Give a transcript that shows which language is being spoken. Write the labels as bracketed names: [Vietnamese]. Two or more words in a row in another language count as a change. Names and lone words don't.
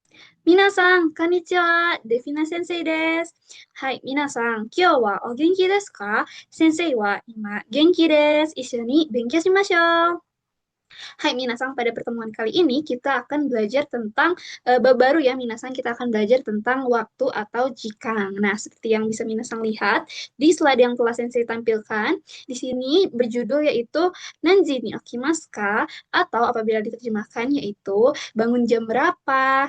[Japanese] 皆さん、こんにちは。デフィナ先生です。はい、皆さん、今日はお元気ですか？先生は今元気です。一緒に勉強しましょう。 [Indonesian] Hai Minasang, pada pertemuan kali ini kita akan belajar tentang bab baru ya Minasang, kita akan belajar tentang waktu atau jikang. Nah, seperti yang bisa Minasang lihat di slide yang telah Sensei tampilkan, di sini berjudul yaitu Nanji ni Okimasu atau apabila diterjemahkan yaitu bangun jam berapa.